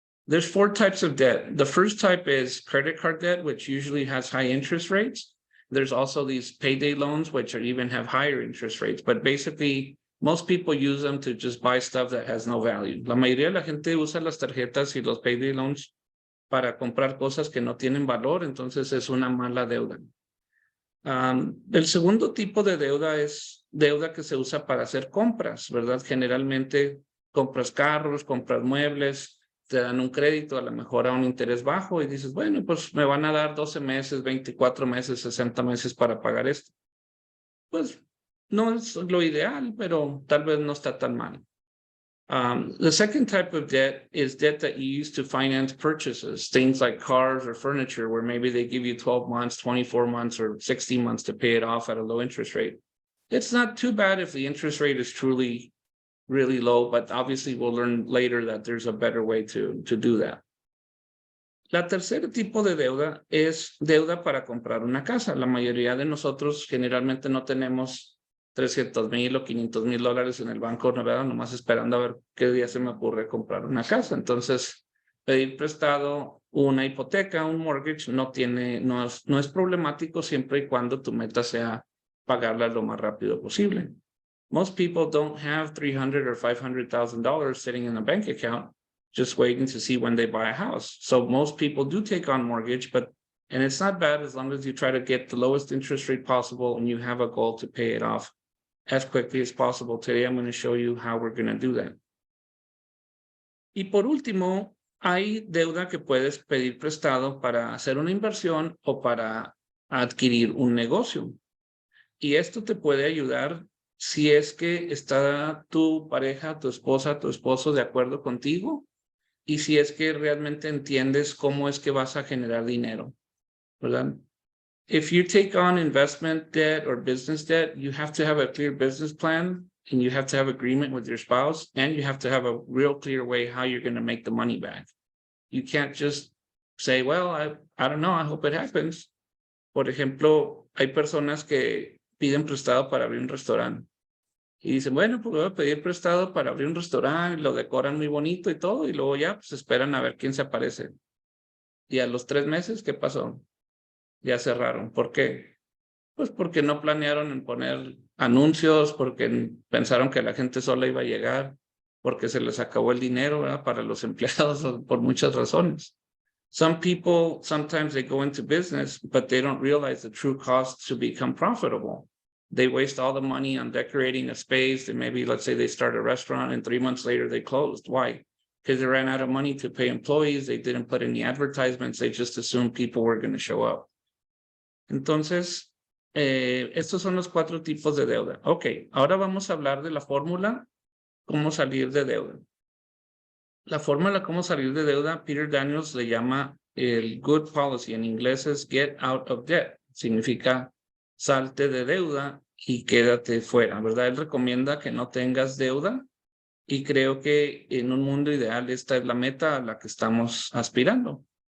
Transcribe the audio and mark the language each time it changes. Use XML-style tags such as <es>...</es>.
<en>There's 4 types of debt. The first type is credit card debt, which usually has high interest rates. There's also these payday loans, which even have higher interest rates, but basically most people use them to just buy stuff that has no value.</en> <es>La mayoría de la gente usa las tarjetas y los payday loans para comprar cosas que no tienen valor, entonces es una mala deuda. El segundo tipo de deuda es deuda que se usa para hacer compras, ¿verdad? Generalmente compras carros, compras muebles, te dan un crédito a lo mejor a un interés bajo y dices, bueno, pues me van a dar 12 meses, 24 meses, 60 meses para pagar esto. Pues No es lo ideal, pero tal vez no está tan mal.</es> <en>The second type of debt is debt that you use to finance purchases, things like cars or furniture, where maybe they give you 12 months, 24 months, or 60 months to pay it off at a low interest rate. It's not too bad if the interest rate is truly really low, but obviously we'll learn later that there's a better way to do that.</en> <es>La tercer tipo de deuda es deuda para comprar una casa. La mayoría de nosotros generalmente no tenemos 300,000 o 500,000 dólares en el banco, ¿verdad? Nomás esperando a ver qué día se me ocurre comprar una casa. Entonces, pedir prestado una hipoteca, un mortgage, no es problemático siempre y cuando tu meta sea pagarla lo más rápido posible.</es> <en>Most people don't have $300,000 or $500,000 sitting in a bank account just waiting to see when they buy a house. So most people do take on mortgage, and it's not bad as long as you try to get the lowest interest rate possible and you have a goal to pay it off as quickly as possible. Today, I'm going to show you how we're going to do that.</en> <es>Y por último, hay deuda que puedes pedir prestado para hacer una inversión o para adquirir un negocio. Y esto te puede ayudar si es que está tu pareja, tu esposa, tu esposo de acuerdo contigo y si es que realmente entiendes cómo es que vas a generar dinero, ¿verdad?</es> <en>If you take on investment debt or business debt, you have to have a clear business plan and you have to have agreement with your spouse and you have to have a real clear way how you're going to make the money back. You can't just say, well, I don't know, I hope it happens.</en> <es>Por ejemplo, hay personas que piden prestado para abrir un restaurante. Y dicen, bueno, pues voy a pedir prestado para abrir un restaurante, lo decoran muy bonito y todo, y luego ya pues esperan a ver quién se aparece. Y a los 3 meses, ¿qué pasó? Ya cerraron. ¿Por qué? Pues porque no planearon en poner anuncios, porque pensaron que la gente sola iba a llegar, porque se les acabó el dinero, ¿verdad? Para los empleados, por muchas razones.</es> <en>Some people, sometimes they go into business, but they don't realize the true cost to become profitable. They waste all the money on decorating a space, and maybe, let's say they start a restaurant and 3 months later they closed. Why? Because they ran out of money to pay employees. They didn't put any advertisements. They just assumed people were going to show up.</en> <es>Entonces, estos son los 4 tipos de deuda. Ok, ahora vamos a hablar de la fórmula, cómo salir de deuda. La fórmula cómo salir de deuda, Peter Daniels le llama el good policy. En inglés es</es> <en>get out of debt.</en> <es>Significa salte de deuda y quédate fuera, ¿verdad? Él recomienda que no tengas deuda y creo que en un mundo ideal esta es la meta a la que estamos aspirando.</es>